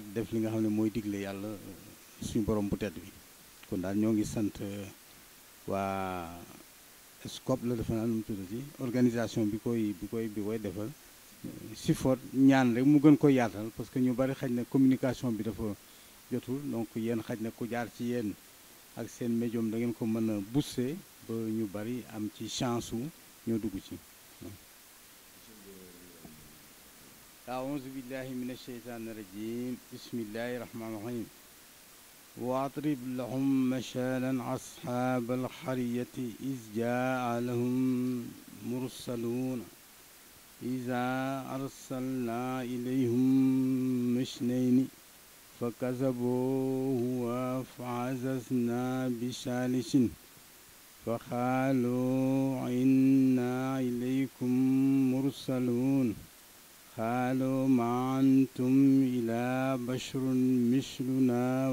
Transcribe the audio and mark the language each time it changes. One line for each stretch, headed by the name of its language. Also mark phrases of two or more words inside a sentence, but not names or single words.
Wolof: def li nga xam ne mooy digle yàlla suñu borom bu tedd bi kon daal ñoo ngi sant waa SCOP la defe naa nu mu tuddati organisation bi koy defal Sifot ñaan rek mu gën ko yaatal
French: parce que
Wolof: ñu bari xaj na communication bi dafa jotul donc yéen xaj na ku jaar ci yéen ak seen médium da ngeen ko mën a booster ba ñu bari am ci chance wu ñoo dugg ci
Arabic: أعوذ بالله من الشيطان الرجيم بسم الله الرحمن الرحيم واضرب لهم مثلا أصحاب القرية إذ جاء لهم مرسلون إذا أرسلنا إليهم اثنين فكذبوه فعززنا بثالث فقالوا إنا إليكم مرسلون قالوا ما أنتم إلا بشر مثلنا